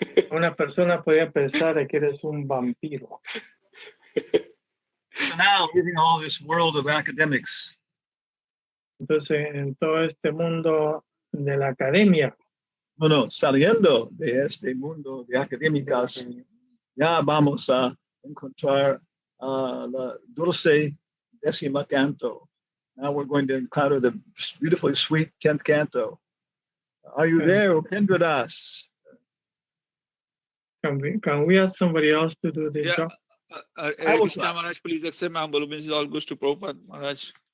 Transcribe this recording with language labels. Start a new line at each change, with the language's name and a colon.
Spanish: Una persona podría pensar de que eres un vampiro.
English: So now, living all this world of academics,
Spanish: Entonces, en todo este mundo de la academia, saliendo de este mundo de académicas, ya vamos a encontrar la dulce décima canto.
English: Now we're going to encounter the beautifully sweet 10th canto. Are you there, Upendra Das? can we ask somebody else to do this job? I will Krishna try. Maharaj, please accept my humble obeisances. All goes to Prabhupada Maharaj.